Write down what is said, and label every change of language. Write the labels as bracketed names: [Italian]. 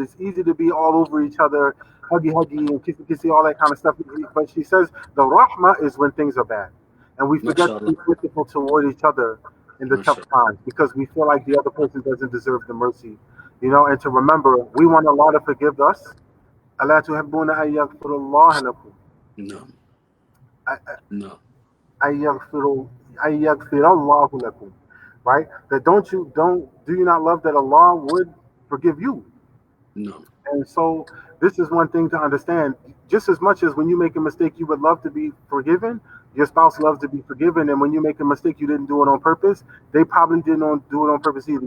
[English] It's easy to be all over each other, huggy and kissy, all that kind of stuff. But she says the rahmah is when things are bad. And we forget to be merciful toward each other in the tough times because we feel like the other person doesn't deserve the mercy. And to remember, we want Allah to forgive us [Arabic] ألا تحبون أن يغفر الله لكم [English] No. No. [Arabic] أن يغفر أن يغفر الله لكم, right? [English] That do you not love that Allah would forgive you? No. And so this is one thing to understand. Just as much as when you make a mistake, you would love to be forgiven, your spouse loves to be forgiven. And when you make a mistake, you didn't do it on purpose. They probably didn't do it on purpose either.